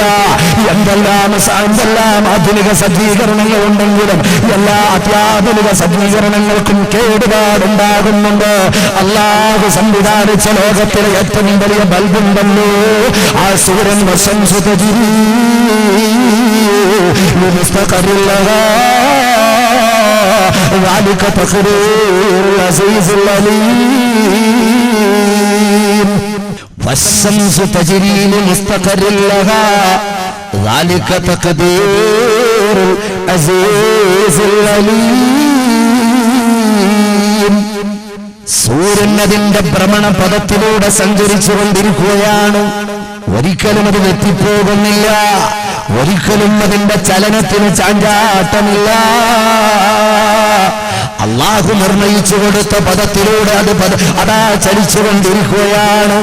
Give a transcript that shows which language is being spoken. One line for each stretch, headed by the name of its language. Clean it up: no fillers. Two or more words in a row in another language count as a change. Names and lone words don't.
Malayalam: എന്തെല്ലാം ആധുനിക സജ്ജീകരണങ്ങൾ ഉണ്ടെങ്കിലും എല്ലാ അത്യാധുനിക സജ്ജീകരണങ്ങൾക്കും കേടുപാടുണ്ടാകുന്നുണ്ട്. അല്ലാഹു സംവിധാനിച്ച ലോകത്തിലെ ഏറ്റവും വലിയ ബൾബുണ്ടല്ലോ, ആ സൂര്യൻ
Arabic: والشمس تجري لمستقر لها ذلك تقدير العزيز العليم والشمس تجري لمستقر لها ذلك تقدير العزيز العليم.
Malayalam: സൂര്യൻ അതിന്റെ ഭ്രമണപഥത്തിലൂടെ സഞ്ചരിച്ചു കൊണ്ടിരിക്കുകയാണ്. ഒരിക്കലും അത് തെറ്റിപ്പോകുന്നില്ല, ഒരിക്കലും അതിന്റെ ചലനത്തിന് ചാഞ്ചാട്ടമില്ല. അല്ലാഹു നിർണയിച്ചു കൊടുത്ത പദത്തിലൂടെ അതാ ചലിച്ചുകൊണ്ടിരിക്കുകയാണ്.